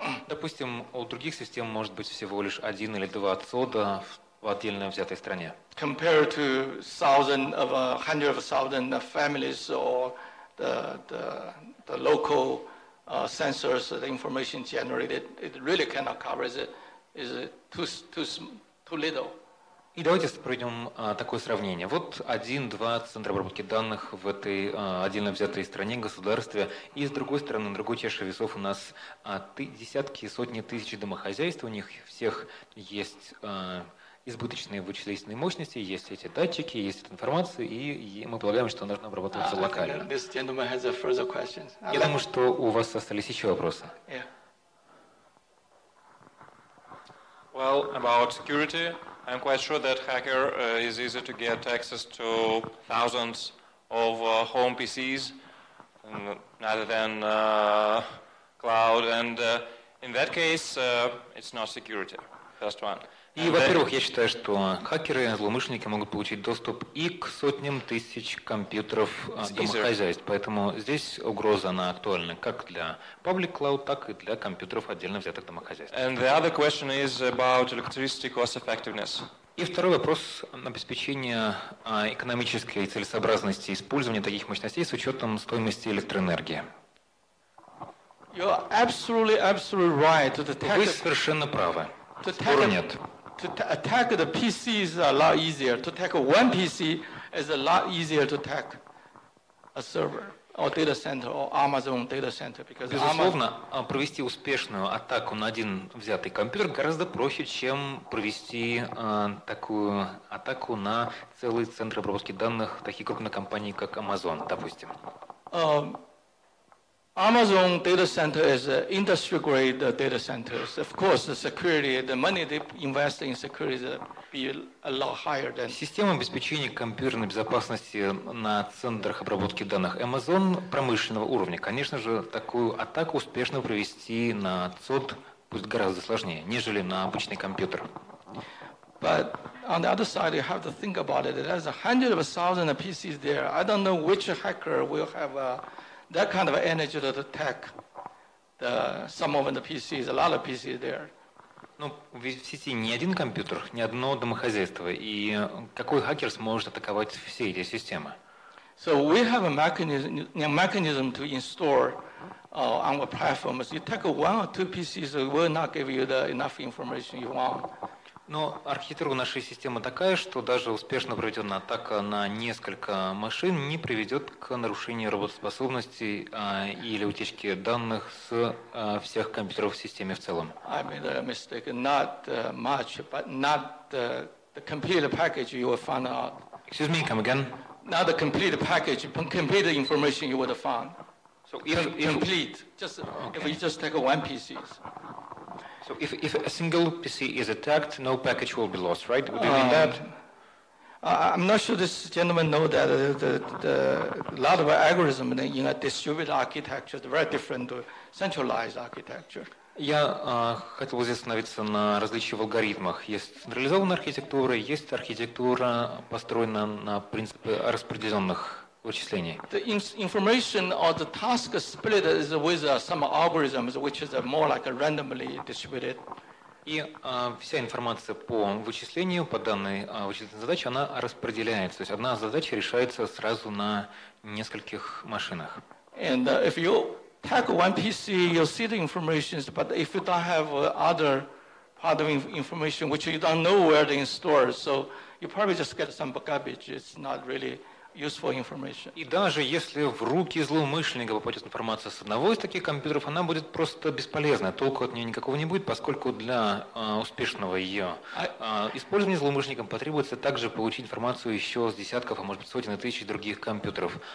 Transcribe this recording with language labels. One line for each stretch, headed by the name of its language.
Russian: Допустим, у других систем может быть всего лишь 1 или 2 цода в отдельно взятой стране.
English: Compared to hundreds of thousands of families or the local sensors, the information generated, it really cannot cover it. Is too little.
Russian: И давайте проведем такое сравнение. Вот один-два центра обработки данных в этой отдельно взятой стране, государстве, и с другой стороны, на другой чаше весов у нас десятки, сотни тысяч домохозяйств, у них всех есть избыточные вычислительные мощности, есть эти датчики, есть эта информация, и мы полагаем, что она должна обрабатываться локально. Я думаю, что у вас остались еще вопросы.
English: Well, about security, I'm quite sure that hacker is easy to get access to thousands of home PCs rather than cloud, and in that case, it's not security. First one.
Russian: И, во-первых, я считаю, что хакеры, злоумышленники могут получить доступ и к сотням тысяч компьютеров домохозяйств. Поэтому здесь угроза, она актуальна как для public cloud, так и для компьютеров отдельно взятых домохозяйств.
English: And the other question is about electricity cost effectiveness.
Russian: И второй вопрос – обеспечение экономической целесообразности использования таких мощностей с учетом стоимости электроэнергии.
English: You're absolutely right.
Russian: Вы совершенно правы. Спору нет.
English: To attack the PC is a lot easier. To attack one PC is a lot easier to attack a server or data center or Amazon data center. Because
Russian: безусловно, провести успешную атаку на один взятый компьютер гораздо проще, чем провести такую атаку на целый центр обработки данных таких крупных компаний, как Amazon, допустим.
English: Amazon data center is industry-grade data centers. Of course, the security, the money they invest in security will be a lot higher than.
Russian: Система обеспечения компьютерной безопасности на центрах обработки данных Amazon промышленного уровня. Конечно же, такую атаку успешно провести на ЦОД будет гораздо сложнее, нежели на обычный компьютер.
English: But on the other side, you have to think about it. There's hundreds of thousands of PCs there. I don't know which hacker will have that kind of energy to attack some of the PCs, a lot of PCs there.
Russian: Ну, в сети не один компьютер, не одно домохозяйство. И какой хакер сможет атаковать все эти системы?
English: So we have a mechanism to install on our platforms. You take one or two PCs, it will not give you enough information you want.
Russian: Но архитектура нашей системы такая, что даже успешно проведенная атака на несколько машин не приведет к нарушению работоспособности или утечке данных с всех компьютеров в системе в целом.
English: I made a mistake, not much, but not the complete package you will find out. Excuse me, come again? Not the complete package, complete information you would have found. So if complete, just if you just take one PC. So if a single PC is attacked, no package will be lost, right? Do you mean that? I'm not sure this gentleman knows that a lot of algorithms in a distributed architecture is very different to centralized architecture.
Russian: Я хотел здесь остановиться на различии в алгоритмах. Есть централизованная архитектура, есть архитектура, построена на принципе распределенных вычислений.
English: The information or the task split is with some algorithms, which is more like a randomly distributed.
Russian: И вся информация по вычислению, по данной вычислительной задаче, она распределяется. То есть одна задача решается сразу на нескольких машинах.
English: And if you take one PC, you'll see the information, but if you don't have other part of information, which you don't know where they store, so you probably just get some garbage. It's not really useful information.
Russian: И даже если в руки злоумышленника попадет информация с одного из таких компьютеров, она будет просто бесполезна. Толку от нее никакого не будет, поскольку для успешного ее использования злоумышленником потребуется также получить информацию еще с десятков, а может быть сотен тысяч других компьютеров.